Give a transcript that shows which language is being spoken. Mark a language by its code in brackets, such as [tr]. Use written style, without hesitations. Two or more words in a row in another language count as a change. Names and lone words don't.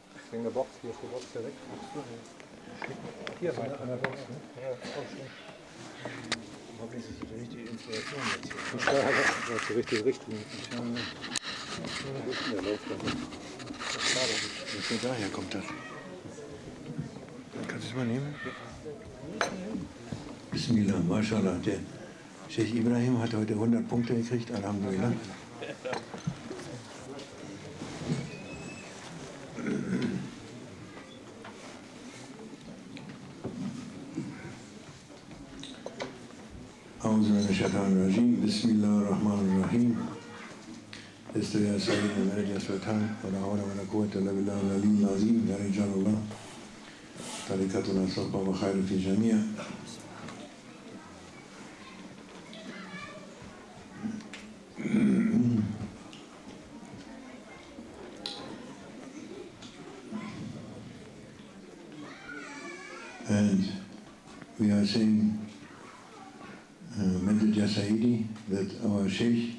[de] Wegen der Box, hier ist die Box direkt. Hier weiter an der Box, ne? Ja, auch schön. Hoffentlich ist das die richtige Installation jetzt hier. Ja, das ist die richtige Richtung. Ja, läuft dann. Von daher kommt das. Kannst du es mal nehmen? [ar] بسم الله، ما شاء الله. [de] Der Sheikh Ibrahim hat heute 100 Punkte gekriegt, [ar] alhamdulillah. أعوذ من الشيطان الرجيم بسم الله الرحمن الرحيم يا سيدنا من أجل الفتان ولا حول ولا قوة إلا بالله العلي العظيم يا رجال الله طريقتنا صحبة وخير في الجميع. [en] And we are saying that our Sheikh,